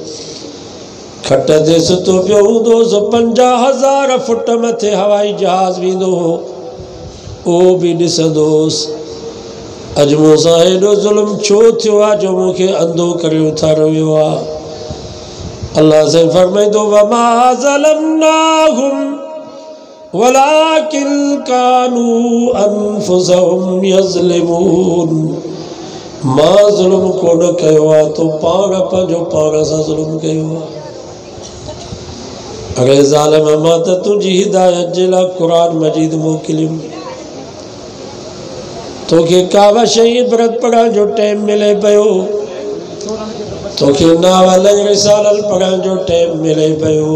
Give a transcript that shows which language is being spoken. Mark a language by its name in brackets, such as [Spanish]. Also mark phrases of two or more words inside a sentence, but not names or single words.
[Sindhi] खट ते सुतो पियो हूंदोसि, 50,000 फुट मथे हवाई जहाज़ वेंदो हो, उहो बि ॾिसंदोसि। अॼु मूंसां हेॾो ज़ुल्म छो थियो आहे जो मूंखे अंधो करे उथारियो वियो आहे। अल्लाह से फरमाईंदो, [Arabic] وما ظلمناهم ولكن كانوا أنفسهم يظلمون, [Sindhi] मां ज़ुल्म कोन कयो आहे, तो पाण पंहिंजो पाण सां ज़ुल्म कयो आहे। अरे ज़ालिम, मां त तुंहिंजी हिदायत जे लाइ क़ुरान मजीद मोकिलियुमि, तोखे काव शइ इबरत पढ़ण जो टाइम मिले पियो, तोखे नावल रिसालल पढ़ण जो टाइम मिले पियो।